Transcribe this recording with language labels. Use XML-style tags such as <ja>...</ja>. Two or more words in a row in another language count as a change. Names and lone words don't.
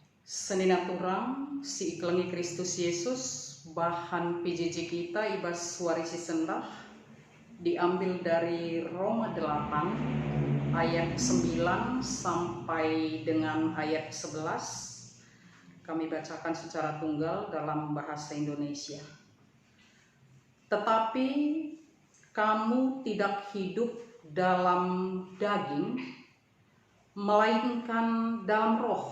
<btx>Seninaturang si iklengi</btx> <id>Kristus Yesus bahan PJJ kita</id> <btx>ibas warisi sendah</btx> <id>diambil dari Roma 8 ayat 9 sampai dengan ayat 11. Kami bacakan secara tunggal dalam bahasa Indonesia. Tetapi kamu tidak hidup dalam daging, melainkan dalam roh.</id>